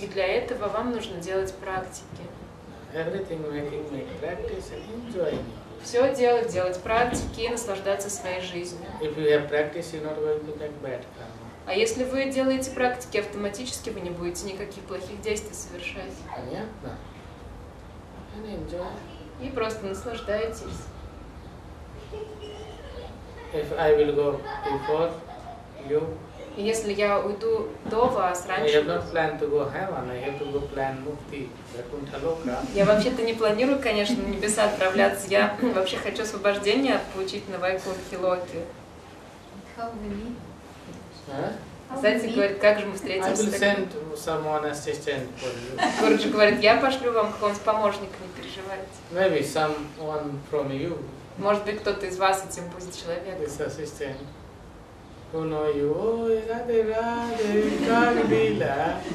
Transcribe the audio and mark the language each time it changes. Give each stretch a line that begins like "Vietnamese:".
Russian: И для этого вам нужно делать практики.
English: Everything make practice and enjoying.
Russian: Все делать практики и наслаждаться своей жизнью.
English: If you have practice, you're not going to make bad karma.
Russian: А если вы делаете практики, автоматически вы не будете никаких плохих действий совершать. Понятно?
English: And enjoy.
Russian: И просто наслаждаетесь.
English: If I will go before you,
Russian: И если я уйду до вас,
English: I have
Russian: раньше,
English: not planned to go heaven. I have to go plan mukti, Vaikuntha Loka.
Russian: я вообще-то не планирую, конечно, на небеса отправляться. Я вообще хочу освобождение получить на Вайкунтхе Локе.
English: How we meet? Huh?
Russian: Кстати, говорит, как же мы
English: I
Russian: встретимся?
English: will send someone assistant for you.
Russian: Гуруджи говорит, я пошлю вам какого-нибудь помощника, не переживайте.
English: Maybe someone from you,
Russian: Может быть, кто-то из вас этим будет человеком.
English: this assistant, who know you. Oh, Radhe Radhe,
Russian: как дела?